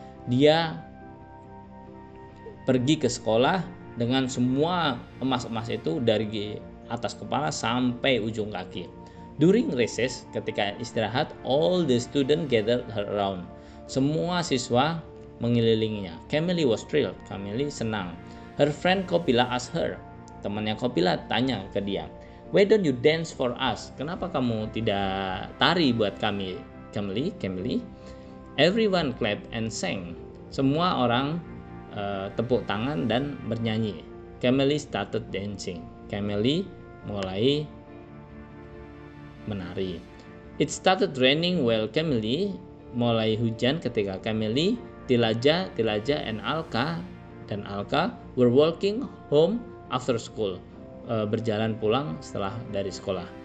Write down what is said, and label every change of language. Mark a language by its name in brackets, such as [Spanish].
[Indonesian] Dia pergi ke sekolah dengan semua emas-emas itu dari atas kepala sampai ujung kaki. [English] During recess, [Indonesian] ketika istirahat, [English] all the students gathered around. [Indonesian] Semua siswa mengelilinginya. [English] Camille was thrilled. [Indonesian] Camille senang. [English] Her friend Copila asked her. [Indonesian] Temannya Copila tanya ke dia, [English] "Why don't you dance for us?" [Indonesian] Kenapa kamu tidak tari buat kami, Camille? [English] Everyone clapped and sang. [Indonesian] Semua orang tepuk tangan dan bernyanyi. [English] Camille started dancing. [Indonesian] Camille mulai menari. [English] It started raining while Camille, [Indonesian] mulai hujan ketika Camille, [English] Tilaja, and Alka were walking home after school, [Indonesian] berjalan pulang setelah dari sekolah.